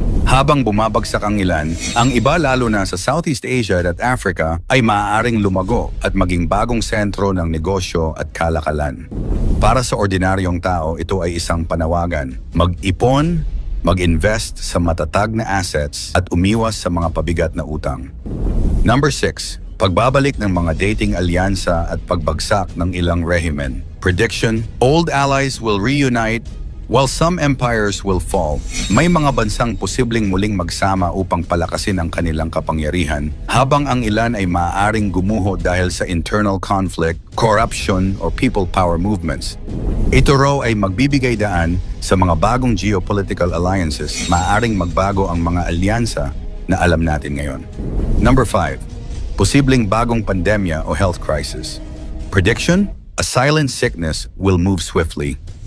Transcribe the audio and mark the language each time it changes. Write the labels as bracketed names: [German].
[Filipino] Habang bumabagsak ang ilan, ang iba lalo na sa Southeast Asia at Africa ay maaaring lumago at maging bagong sentro ng negosyo at kalakalan. Para sa ordinaryong tao, ito ay isang panawagan. Mag-ipon, mag-invest sa matatag na assets at umiwas sa mga pabigat na utang. Number 6, pagbabalik ng mga dating alyansa at pagbagsak ng ilang rehimen. [English] Prediction, old allies will reunite while some empires will fall. [Filipino] May mga bansang posibleng muling magsama upang palakasin ang kanilang kapangyarihan, habang ang ilan ay maaaring gumuho dahil sa [English] internal conflict, corruption, or people power movements. [Filipino] Ito raw ay magbibigay daan sa mga bagong geopolitical alliances. Maaaring magbago ang mga alyansa na alam natin ngayon. Number 5, posibleng bagong pandemya o health crisis. [English] Prediction, a silent sickness will move swiftly.